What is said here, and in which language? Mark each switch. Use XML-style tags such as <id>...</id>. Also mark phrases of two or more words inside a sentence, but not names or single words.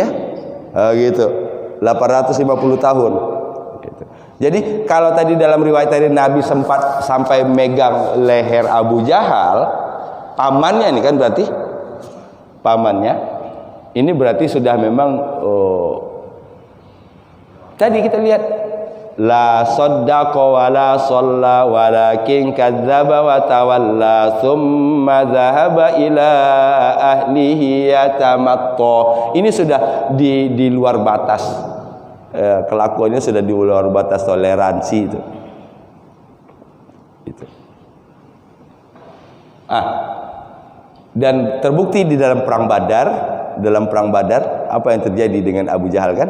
<id>Gitu. 850 tahun. Gitu. Jadi kalau tadi dalam riwayat tadi Nabi sempat sampai megang leher Abu Jahal, pamannya ini kan berarti pamannya ini berarti sudah memang tadi kita lihat</id> <ar>لا صدق ولا صلى ولكن كذب وتولى ثم ذهب إلى أهله يتمطى.</ar> <id>Ini sudah di luar batas. Kelakuannya sudah di luar batas toleransi itu. Dan terbukti di dalam perang Badar, apa yang terjadi dengan Abu Jahal kan?</id>